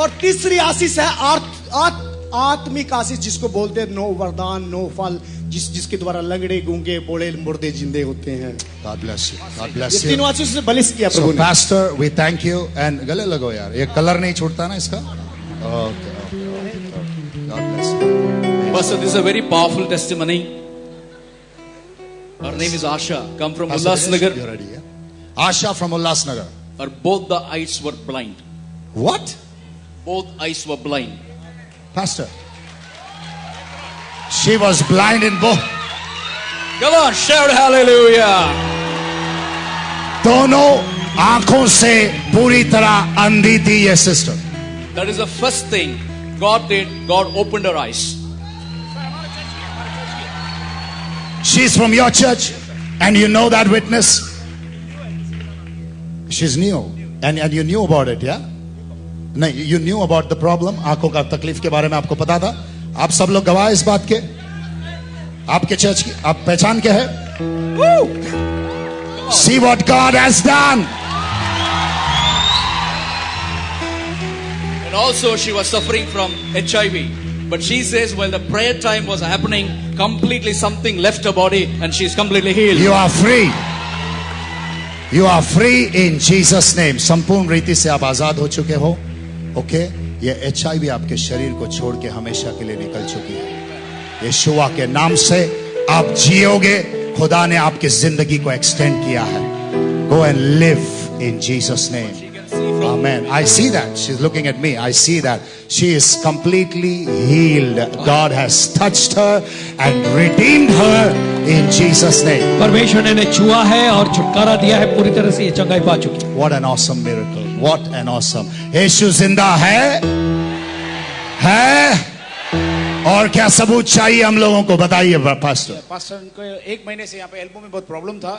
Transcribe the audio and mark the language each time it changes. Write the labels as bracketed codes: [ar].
[hi] और तीसरी आशीष है आत्मिक आशीष, जिसको बोलते हैं नो वरदान नो फल, जिसके द्वारा लंगड़े गूंगे बोले मुर्दे जिंदे होते हैं। [en] God bless you. God bless you. [hi] तीनों आशीष से बलिश किया [en] So [hi] प्रभु ने। [en] Pastor, we thank you and [hi] गले लगो यार, ये कलर नहीं छूटता ना इसका? [en] Okay. God bless you. Pastor, this is a very powerful testimony. Her name is Asha, come from Pastor Ulhasnagar. Dinesh, you're ready, yeah? Asha from Ulhasnagar. Her both the eyes were blind. What? Both eyes were blind. Pastor. She was blind in both. Come on, shout hallelujah. [hi] दोनों आंखों से पूरी तरह अंधी थी ये sister. [en] That is the first thing God did. God opened her eyes. She's from your church. And you know that witness? She's new. And you knew about it, yeah? [hi] नहीं, [en] you knew about the problem. [hi] आंखों का तकलीफ के बारे में आपको पता था. आप सब लोग गवाह इस बात के. आपके चर्च की आप पहचान क्या है? [en] See what God has done. And also she was suffering from HIV. But she says while the prayer time was happening, completely something left her body and she's completely healed. You are free. You are free in Jesus name. [hi] संपूर्ण रीति से आप आजाद हो चुके हो. Okay? ये HIV आपके शरीर को छोड़ के हमेशा के लिए निकल चुकी है. यीशुआ के नाम से आप जियोगे. खुदा ने आपकी जिंदगी को एक्सटेंड किया है. [en] Go and live in Jesus name. Amen. I see that. She's looking at me. I see that. She is completely healed. God has touched her and redeemed her in Jesus name. [hi] परमेश्वर ने छुआ है और छुटकारा दिया है. पूरी तरह से ये चंगाई पा चुकी है. [en] What an awesome miracle. What an awesome. [hi] यीशु जिंदा है. और क्या सबूत चाहिए हम लोगों को? बताइए पास्टर. पास्टर को 1 महीने से यहाँ पे एल्बो में बहुत प्रॉब्लम था,